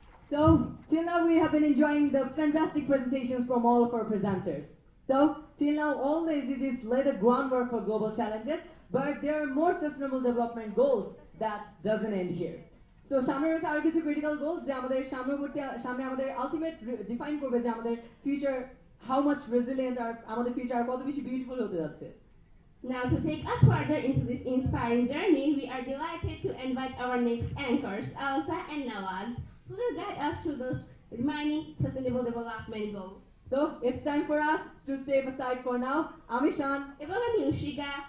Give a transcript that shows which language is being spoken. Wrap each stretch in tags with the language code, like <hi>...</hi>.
<en>So, till now we have been enjoying the fantastic presentations from all of our presenters. So, till now all the SDGs lay the groundwork for global challenges, but there are more sustainable development goals that doesn't end here.</en> <bn>So, সামনে রয়েছে আরো কিছু critical goals যে আমাদের সামনে আমাদের ultimate define করবে যে আমাদের future</bn> <en>how much resilient</en> <bn>আর আমাদের future আর কত বেশি beautiful হতে যাচ্ছে.</bn> <en>Now, to take us further into this inspiring journey, we are delighted to invite our next anchors, Elsa and Nawaz, who will guide us through those remaining sustainable development goals. So, it's time for us to step aside for now.</en> <bn>Amishan এবং আমি উশিকা</bn>